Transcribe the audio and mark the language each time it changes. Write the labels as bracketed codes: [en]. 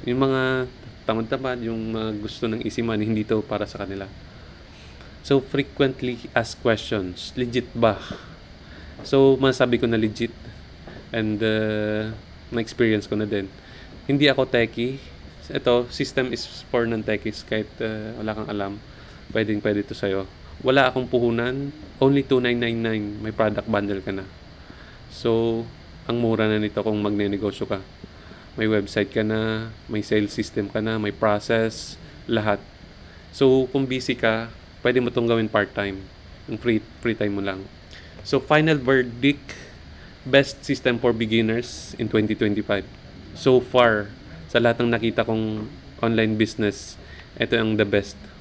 [tl] Yung mga tamad-tamad, yung mga gusto ng [en] easy money, [tl] hindi to para sa kanila. [en] So, frequently asked questions. [tl] Legit ba? So, masasabi ko na legit. [en] And, [tl] na-experience ko na din. Hindi ako techie. Ito, [en] system is for non-techies. [tl] Kahit wala kang alam, pwede to sa'yo. Wala akong puhunan. [en] Only [tl] $2,999. May product bundle ka na. So, ang mura na nito kung magne-negosyo ka. May website ka na, may sales system ka na, may process, lahat. So, kung busy ka, pwede mo itong gawin [en] part-time. [tl] Yung free time mo lang. [en] So, final verdict, best system for beginners in 2025. So far, [tl] sa lahat ng nakita kong online business, ito ang [en] the best.